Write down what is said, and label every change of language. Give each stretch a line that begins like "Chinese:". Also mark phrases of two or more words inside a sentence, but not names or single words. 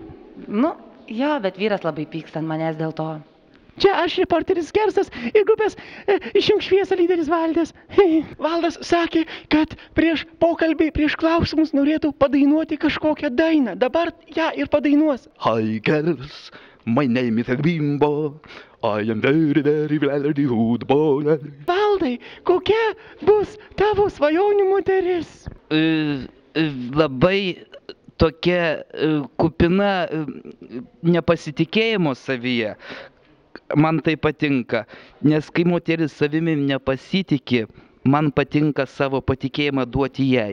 Lithuanian: Nu, jo, bet vyras labai pyksta ant manęs dėl to. Čia aš, reporteris Kersas ir grupės Išjunk šviesą lyderis Valdas. Valdas sakė, kad prieš pokalbį, prieš klausimus norėtų padainuoti kažkokią dainą. Dabar ją ir padainuos.
English: Hi girls, my name is Bimbo. I am very, very, very good boy.
Lithuanian: Valdai, kokia bus tavo svajonių moteris? Labai tokia kupina nepasitikėjimo savyje. Man tai patinka, nes kai moteris savimi nepasitikė, man patinka savo patikėjimą duoti jai.